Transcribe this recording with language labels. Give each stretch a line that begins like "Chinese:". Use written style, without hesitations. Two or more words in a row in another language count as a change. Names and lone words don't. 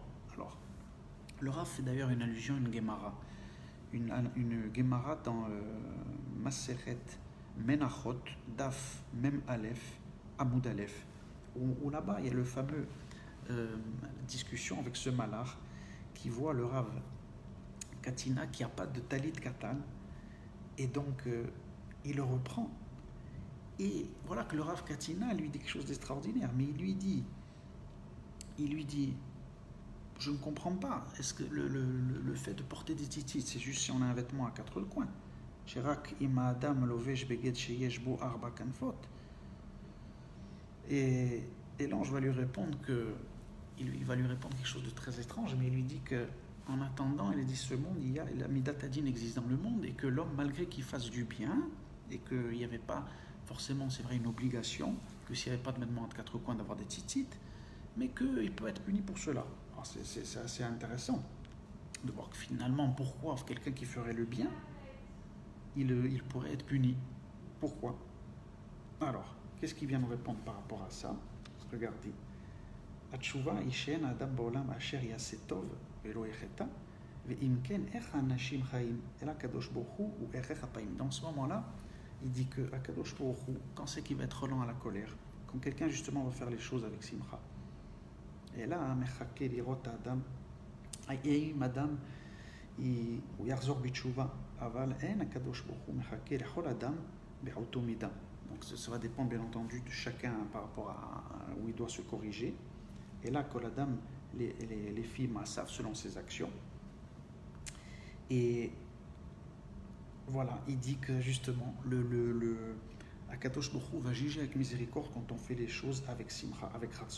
French: Alors, le Rav fait d'ailleurs une allusion à une Gemara, une Gemara dans Maseret Menachot,
Hebrew: דף מם אלף עמוד אלף,
French: où là-bas il y a le fameux discussion avec ce malach qui voit le Rav Katina qui n'a pas de
Hebrew: טלית קטן,
French: et donc il le reprend. Et voilà que le Rav Katina lui dit quelque chose d'extraordinaire, mais il lui dit, je ne comprends pas, est-ce que le fait de porter des tzitzit, c'est juste si on a un vêtement à quatre coins?
Hebrew: שרק אם אדם לובש בגד שיש בו ארבע כנפות.
French: Et l'ange va lui répondre que il va lui répondre quelque chose de très étrange, mais il lui dit que en attendant, il dit ce monde, il y a la
Hebrew: מידת הדין
French: existe dans le monde et que l'homme, malgré qu'il fasse du bien et qu'il n'y avait pas forcément, c'est vrai, une obligation, que s'il n'y avait pas de vêtements entre quatre coins d'avoir des tzitzit, mais qu'il peut être puni pour cela. Alors c'est assez intéressant de voir que finalement, pourquoi quelqu'un qui ferait le bien, il pourrait être puni. Pourquoi? Alors, qu'est-ce qu'il vient nous répondre par rapport à ça? Regardez.
Hebrew: התשובה היא שאין האדם בעולם אשר יעשה טוב ולא יחטא, ואם כן, איך האנשים חיים? אלא הקדוש ברוך הוא ערך אפיים.
French: Dans ce moment-là, il dit que
Hebrew: הקדוש ברוך הוא,
French: quand c'est qu'il va être lent à la colère, quand quelqu'un justement va faire les choses avec simcha, et là,
Hebrew: מחכה לראות האדם, האם אדם הוא יחזור בתשובה, אבל אין הקדוש ברוך הוא מחכה לכל אדם באותו מידה.
French: Donc ça va dépendre bien entendu de chacun par rapport à où il doit se corriger. Et là,
Hebrew: כל אדם,
French: les filles savent selon ses actions. Et voilà, il dit que justement,
Hebrew: הקדוש ברוך הוא
French: va juger avec miséricorde quand on fait les choses avec simcha, avec ratson.